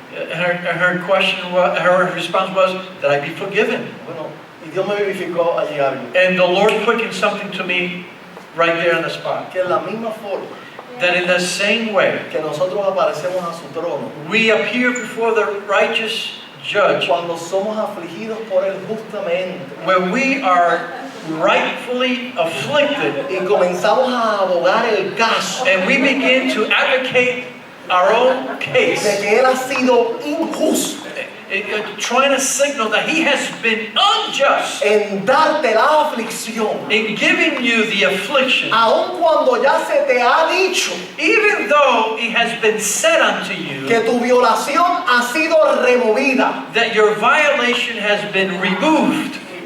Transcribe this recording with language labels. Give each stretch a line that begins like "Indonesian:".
English: Her response was that I be forgiven.
Spanish: Bueno, y Dios me vivificó allí algo.
English: And the Lord quickened something to me right there on the spot.
Spanish: Que en la misma forma
English: That in the same way,
Spanish: que nosotros aparecemos a su trono,
English: we appear before the righteous judge,
Spanish: cuando somos afligidos por Él justamente,
English: where we are rightfully afflicted,
Spanish: y comenzamos a abogar el caso
English: and we begin to advocate our own
Spanish: de
English: case,
Spanish: que Él ha sido injusto
English: trying to signal that He has been unjust
Spanish: en darte la aflicción,
English: in giving you the affliction,
Spanish: aun cuando ya se te ha dicho
English: even though it has been said unto you
Spanish: que tu violación ha sido removida.
English: that your violation has been removed.